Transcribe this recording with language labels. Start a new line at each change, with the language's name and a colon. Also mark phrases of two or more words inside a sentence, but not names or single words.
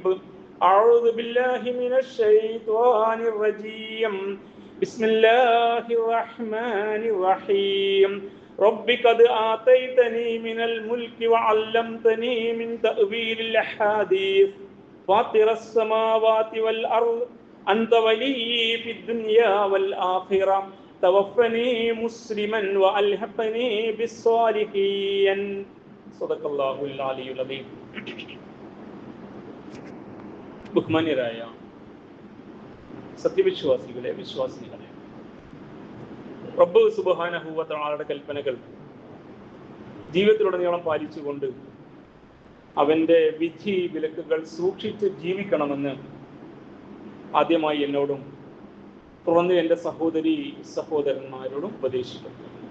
Arabic: أعوذ بالله من الشيطان الرجيم بسم الله الرحمن الرحيم رب قد آتيتني من الملك وعلمتني من تأويل الأحاديث فاطر السماوات والأرض أنت ولي في الدنيا والآخرة توفني مسلما وألحقني بالصالحين صدق الله العلي العظيم.
Malayalam: ബഹുമാന്യരായ സത്യവിശ്വാസികളെ, വിശ്വാസികളെ,
Arabic: رب سبحانه وتعالى
Malayalam: കൽപ്പനകൾ ജീവിതത്തിലുടനീളം പാലിച്ചുകൊണ്ട് അവന്റെ വിധി വിലക്കുകൾ സൂക്ഷിച്ച് ജീവിക്കണമെന്ന് ആദ്യമായി എന്നോടും തുടർന്ന് എൻ്റെ സഹോദരി സഹോദരന്മാരോടും ഉപദേശിക്കുന്നു.